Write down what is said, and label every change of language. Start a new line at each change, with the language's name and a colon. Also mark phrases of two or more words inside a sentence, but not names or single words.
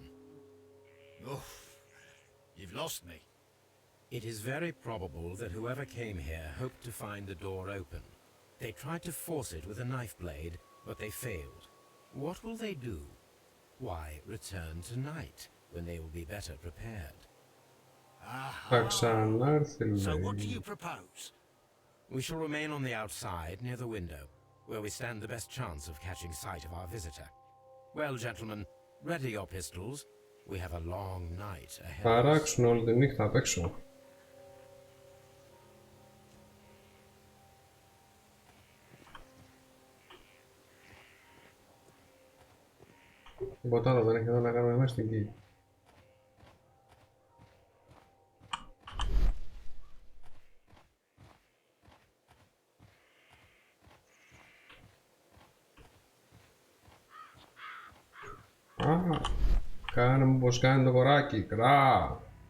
English: Oof, you've lost me. It is very probable that whoever came here hoped to find the door open. They tried to force it with a knife blade, but they failed. What will they do? Why, return tonight, when they will be better prepared.
Greek: Θα ξανάρθει,
English: So what do
Greek: λέει.
English: you propose? We shall remain on the outside, near the window, where we stand the best chance of catching sight of our visitor. Well, gentlemen, ready your pistols. We have a long night ahead.
Greek: Θα αράξουν όλη τη νύχτα απ' έξω. Τίποτα άλλο δεν έχει εδώ να κάνουμε μέσα στην γη. Α, κάνε μου πως κάνει το κοράκι, κρά.